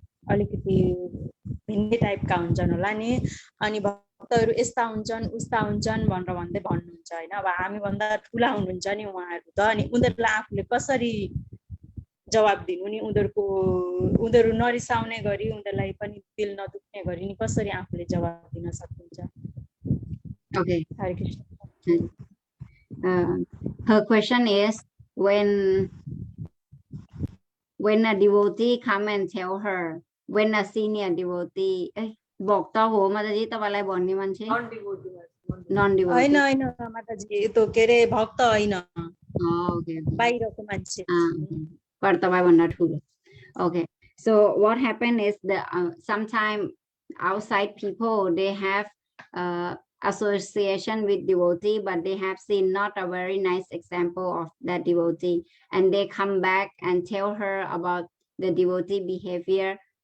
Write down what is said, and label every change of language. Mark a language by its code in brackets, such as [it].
[ne] अलिकति भिन्दै टाइपका हुन्छन् होला नि अनि भक्तहरू यस्ता हुन्छन् उस्ता हुन्छन् भनेर भन्नुहुन्छ हैन अब हामी भन्दा ठुला हुनुहुन्छ नि उहाँहरू त अनि उनीहरूलाई आफूले कसरी जवाब दिनु नि उनीहरू नरिसाउने गरी उनीहरूलाई पनि दिल नदुख्ने गरी नि कसरी आफूले जवाब दिन सक्नुहुन्छ [en] Okay. [ne] हरे Krishna [en] Her question is when a devotee come and tell her when a senior devotee [ne] भक्त हो माताजी तपाईलाई भन्ने मान्छे नन डिभोटी हैन हैन माताजी त्यो के रे भक्त हैन [en] okay [ne] बाहिरको मान्छे पर तपाई भन्दा ठुलो Okay, [en] So what happened is the sometime outside people they have association with devotee, but they have seen not a very nice example of that devotee, and they come back and tell her about the devotee behavior.